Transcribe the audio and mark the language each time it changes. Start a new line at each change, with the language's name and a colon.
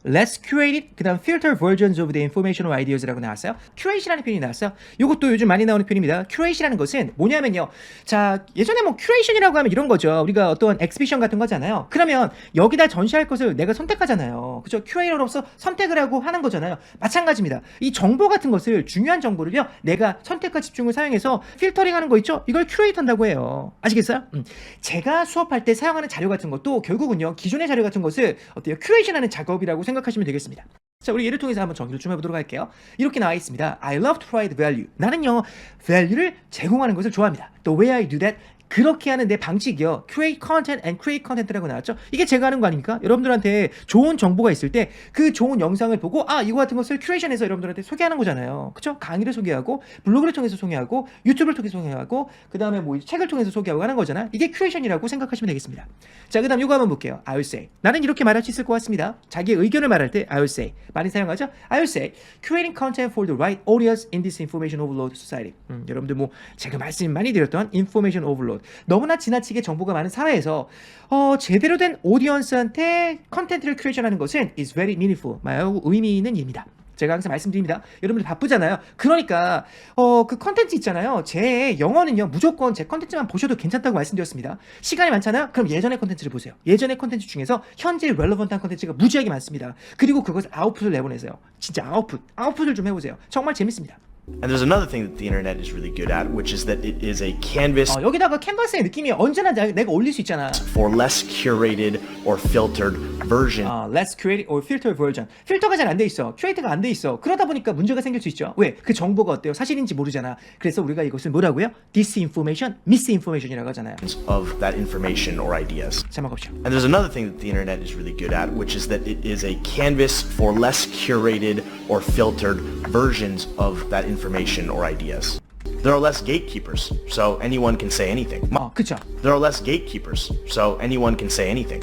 English: Less curated,
Korean: 그 다음
English: filter versions of the information or ideas라고
Korean: 나왔어요. curate이라는 표현이 나왔어요. 이것도 요즘 많이 나오는 표현입니다. curate이라는 것은 뭐냐면요. 자, 예전에 뭐 curation이라고 하면 이런 거죠. 우리가 어떤 엑스비션 같은 거잖아요. 그러면 여기다 전시할 것을 내가 선택하잖아요. 그죠? 큐레이터로서 선택을 하고 하는 거잖아요. 마찬가지입니다. 이 정보 같은 것을, 중요한 정보를요, 내가 선택과 집중을 사용해서 필터링 하는 거 있죠? 이걸 큐레이터 한다고 해요. 아시겠어요? 제가 수업할 때 사용하는 자료 같은 것도 결국은요, 기존의 자료 같은 것을 어때요? 큐레이션 하는 작업이라고 생각하시면 되겠습니다. 자, 우리 예를 통해서 한번 정리를 좀 해보도록 할게요. 이렇게 나와 있습니다.
English: I love to provide value.
Korean: 나는요, value를 제공하는 것을 좋아합니다.
English: The way I do that
Korean: 그렇게 하는 내 방식이요.
English: create content and create content라고
Korean: 나왔죠. 이게 제가 하는 거 아닙니까? 여러분들한테 좋은 정보가 있을 때 그 좋은 영상을 보고 이거 같은 것을 큐레이션해서 여러분들한테 소개하는 거잖아요. 그쵸? 강의를 소개하고 블로그를 통해서 소개하고 유튜브를 통해서 소개하고 그 다음에 뭐 책을 통해서 소개하고 하는 거잖아. 이게 큐레이션이라고 생각하시면 되겠습니다. 자, 그 다음 이거 한번 볼게요.
English: I will say.
Korean: 나는 이렇게 말할 수 있을 것 같습니다. 자기의 의견을 말할 때
English: I will say.
Korean: 많이 사용하죠?
English: I will say creating content for the right audience in this information overload society.
Korean: 여러분들 뭐 제가 말씀 많이 드렸던 information overload. 너무나 지나치게 정보가 많은 사회에서 제대로 된 오디언스한테 컨텐츠를 큐레이션하는 것은
English: is very meaningful.
Korean: 매우 의미 있는 일입니다. 제가 항상 말씀드립니다. 여러분들 바쁘잖아요. 그러니까 그 컨텐츠 있잖아요. 제 영어는요 무조건 제 컨텐츠만 보셔도 괜찮다고 말씀드렸습니다. 시간이 많잖아요. 그럼 예전의 컨텐츠를 보세요. 예전의 컨텐츠 중에서 현재 렐러번트한 컨텐츠가 무지하게 많습니다. 그리고 그것을 아웃풋을 내보내세요. 진짜 아웃풋을 좀 해보세요. 정말 재밌습니다.
English: And there's another thing that the internet is really good at, which is that it is a canvas
Korean: 여기다가 캔버스의 느낌이 언제나 내가 올릴 수 있잖아.
English: for less curated or filtered version less curated or filtered version.
Korean: 필터가 잘 안 돼 있어. 큐레이트가 안 돼 있어. 그러다 보니까 문제가 생길 수 있죠. 왜? 그 정보가 어때요? 사실인지 모르잖아. 그래서 우리가 이것을 뭐라고요? disinformation, misinformation이라고 하잖아요.
English: of that information or ideas.
Korean: 자, 먹읍시오.
English: And there's another thing that the internet is really good at, which is that it is a canvas for less curated or filtered versions of that information or ideas. There are less gatekeepers, so anyone can say anything.
Korean: 그쵸.
English: There are less gatekeepers, so anyone can say anything.